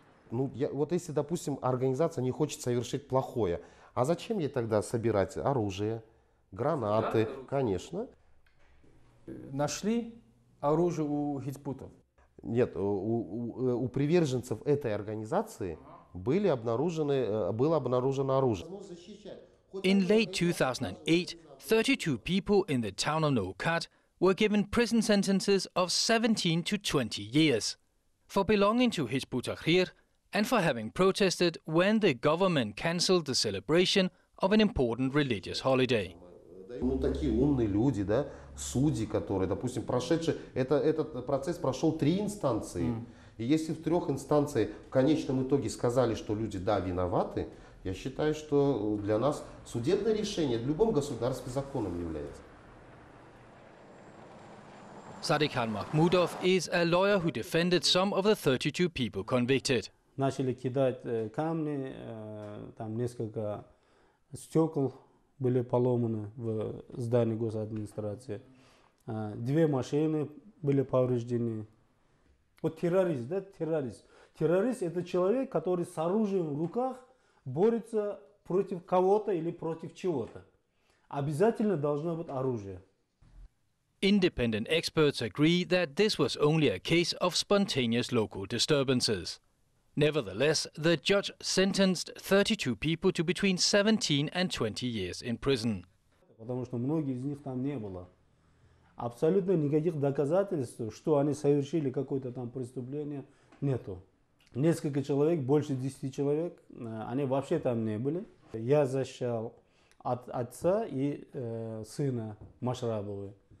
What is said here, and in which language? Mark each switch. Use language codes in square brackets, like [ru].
[ru] Вот если, допустим, организация не хочет совершить плохое, а зачем ей тогда собирать оружие, гранаты? Конечно. Нашли оружие у хизбутов? Нет, у приверженцев этой организации было обнаружено оружие. [en] In late 2008, 32 people in the town of Noukat were given prison sentences of 17 to 20 years for belonging to Hizb ut-Tahrir and for having protested when the government cancelled the celebration of an important religious holiday. [ru] Такие умные люди, да, судьи, которые, допустим, этот процесс прошел 3 инстанции. И если в 3 инстанциях в конечном итоге сказали, что люди, да, виноваты, я считаю, что для нас судебное решение в любом государстве законом является. [en] Sadiq Khan Mahmudov is a lawyer who defended some of the 32 people convicted. [ru] Начали кидать камни, там несколько стекол были поломаны в здании госадминистрации. 2 машины были повреждены. Вот террорист, да, террорист. Террорист – это человек, который с оружием в руках борется против кого-то или против чего-то. Обязательно должно быть оружие. [en] Independent experts agree that this was only a case of spontaneous local disturbances. Nevertheless, the judge sentenced 32 people to between 17 and 20 years in prison. [ru] Потому что многие из них там не было. Абсолютно никаких доказательств, что они совершили какое-то там преступление, нету. Несколько человек, больше 10 человек, они вообще там не были. Я защищал от отца и сына Машрабовой.